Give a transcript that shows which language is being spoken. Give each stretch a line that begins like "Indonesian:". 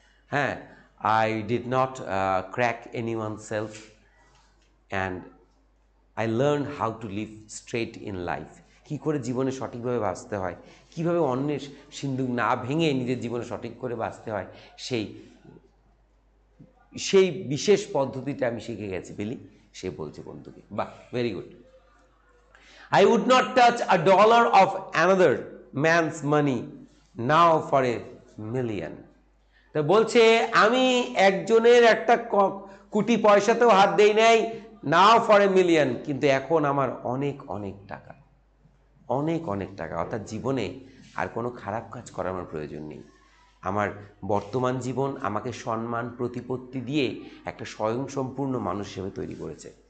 English: হ্যাঁ, I did not crack any one self and I learn how to live straight in life.
Bangla: কী করে জীবনে সঠিকভাবে বাঁচতে হয়, কীভাবে অন্যের সিন্দুক না ভেঙে নিজের জীবনে সঠিক করে বাঁচতে হয়, সেই বিশেষ পদ্ধতিটা আমি শিখে গেছি বিলি, সে বলছে বন্ধুকে।
English: বাহ, very good. I would not touch $1 of another man's money now for $1,000,000।
Bangla: তো বলছে আমি একজনের একটা কোটি পয়সাতেও হাত দেই নাই,
English: now for
Bangla: $1,000,000, কিন্তু এখন আমার অনেক অনেক টাকা, অনেক অনেক টাকা। অর্থাৎ জীবনে আর কোনো খারাপ কাজ করার আমার প্রয়োজন নেই। আমার বর্তমান জীবন আমাকে সম্মান প্রতিপত্তি দিয়ে একটা স্বয়ংসম্পূর্ণ মানুষ হিসেবে তৈরি করেছে।